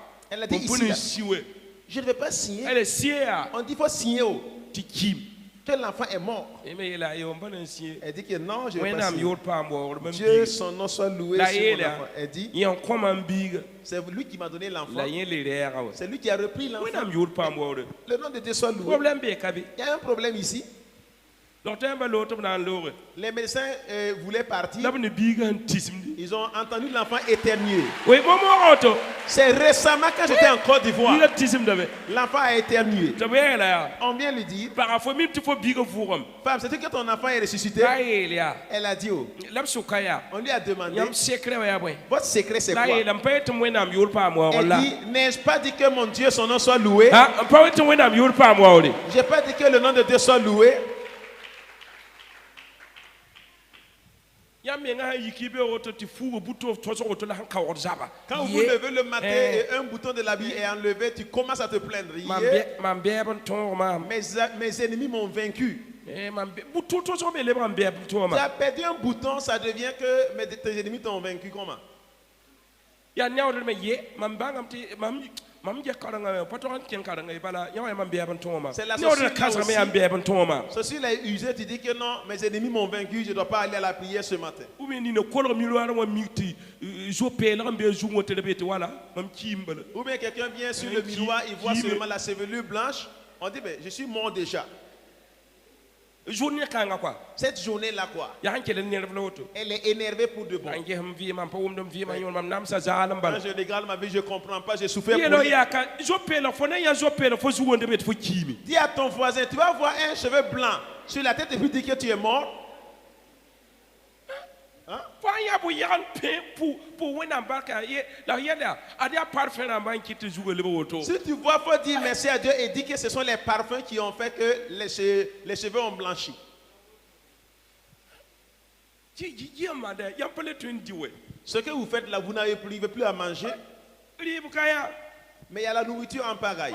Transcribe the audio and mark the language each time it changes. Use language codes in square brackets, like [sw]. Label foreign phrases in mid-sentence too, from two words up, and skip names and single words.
[fr] Elle a dit [mos] bõn [fr] ici, [mos] pʋ ne [fr] là, [mos] si wɛ [fr] je ne vais pas signer. [mos] ɛla sie yaa [fr] On dit, il faut signer oh, [mos] tɩ kiim [fr] que l'enfant est mort. [mos] yẽ me yeela a yʋʋm pa na n sie [fr] Elle dit que non, je ne vais pas [mos] wẽnnaam [fr] signer. [mos] yʋʋr paam waoogr mam [fr] Dieu, [mos] biig [fr] son nom soit loué [mos] la [fr] sur [mos] yeel [fr] mon [mos] yaa [fr] enfant. Elle dit, [mos] yẽ n kõma n biiga [fr] c'est lui qui m'a donné l'enfant. [mos] la yẽ le rɛɛga wa [fr] C'est lui qui a repris l'enfant. [mos] wẽnnaam yʋʋr paam waoogre [fr] Le nom de Dieu soit loué. [mos] problème bee ka be [fr] Il y a un problème ici. [mos] lɔgtã yãmba loog tɩ b na n loogre [fr] Les médecins voulaient partir. [mos] la b ne biigã n tismdi [fr] Ils ont entendu l'enfant éternuer. [mos] oe momoogã woto [fr] C'est récemment quand j'étais en Côte d'Ivoire. [mos] biigã tismda be [fr] L'enfant a éternué. [mos] tɩ b yeela yaa [fr] On vient lui dire, [mos] paga fo mim tɩ fo biigã vʋʋgame [fr] femme, c'est-tu que ton enfant est ressuscité? [mos] la yeel yaa [fr] Elle a dit, oh. [mos] la b sʋka yaa [fr] On lui a demandé, [mos] yãmb sekre wa yaa bõe [fr] votre secret c'est [mos] la [fr] quoi? [mos] yeela m pa yetɩ m wẽnnaam yʋʋr paam waoogr [fr] Elle [mos] la [fr] dit, n'ai-je pas dit que mon Dieu, son nom soit loué? [mos] m pa yetɩ wẽnnaam yʋʋr paam waoore [fr] J'ai pas dit que le nom de Dieu soit loué. [mos] yãmb menga sã yiki be woto tɩ fuugo buto tõsg woto la sẽn kaoogd zaba [fr] Quand vous levez le matin et un bouton de l'habit est enlevé, tu commences à te plaindre. [mos] mam bɛɛb n tõog maam [fr] Mes ennemis m'ont vaincu. [mos] buto tõsg me lebg n bɛɛb [fr] Tu [mos] tõoma [fr] as perdu un bouton, ça devient que tes ennemis t'ont vaincu. Comment? [mos] yaa neoodr me ye mam bãngame tɩ mam gɛ karengã pa tog n kẽng karengã ye bala yã wa mam bɛɛb n tõoma [fr] C'est la [mos] neoodr [fr] société [mos] kãsg me [fr] aussi. [mos] yaa n bɛɛb n tõoma [fr] Ceci l'a usé, tu dis que non, mes ennemis m'ont vaincu, je ne dois pas aller à la prière ce matin. [mos] ou bien nina kolg miroarẽ wã mik tɩ zo-peelg n bee zugẽ wã tɩ d be tɩ wala mam kiim bala [fr] Ou bien quelqu'un vient sur le miroir, il voit seulement la chevelure blanche. On dit, ben, je suis mort déjà. [mos] journée kãngã quoi [fr] Cette journée-là, quoi, [mos] yaa sẽn kell n nerv la woto [fr] elle est énervée pour de bon. [mos] n gesm vɩɩmã n pa wʋmd n vɩɩmã yõor mam namsa zaal n [fr] Quand [mos] bala [fr] je regarde ma vie, je ne comprends pas, j'ai souffert [mos] yeelo [fr] pour rien. [mos] yaa ka zo-peelg fo ne yaa zo-peelg fo zugẽ d be tɩ fo kiime [fr] Dis à ton voisin, tu vas voir un cheveu blanc sur la tête et puis dis que tu es mort. [mos] fo n yaa bõ yag n pẽ pʋ wẽnnaam barka la yɛl yaa ad yaa parfẽ rãmbã n kɩt tɩ zugã leb woto [fr] Si tu vois, il faut dire merci à Dieu et dire que ce sont les parfums qui ont fait que les cheveux ont blanchi. Ce que vous faites là, vous n'avez plus à manger. Mais il y a la nourriture en pagaille.